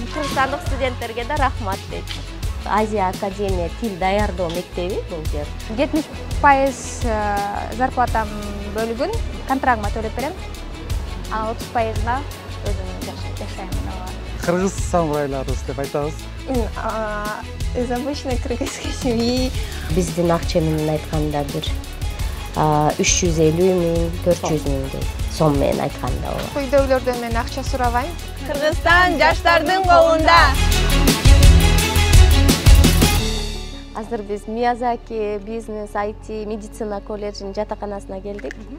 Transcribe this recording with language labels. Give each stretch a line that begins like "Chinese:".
Kyrgyz: Кыргызстандык студенттерге да рахмат дейт. Азия Академия тил даярдоо мектеби бул жер. 70% зарплатам бөлүгүн контрагыма төлөп берем. А 30%-на өзүм жашайм. Кыргыз самурайларыбыз деп айтабыз.
Russian: Из обычной кыргызской семьи.
Kyrgyz: Биздин акча менен айтканда бир 350 миң, 400 миң сом менен айтканда болот. Үйдөгүлөрдөн мен акча сурабайм. Кыргызстан жаштардын колунда. Азыр биз Miyazaki Business IT Medicina колледжинин жатаканасына келдик.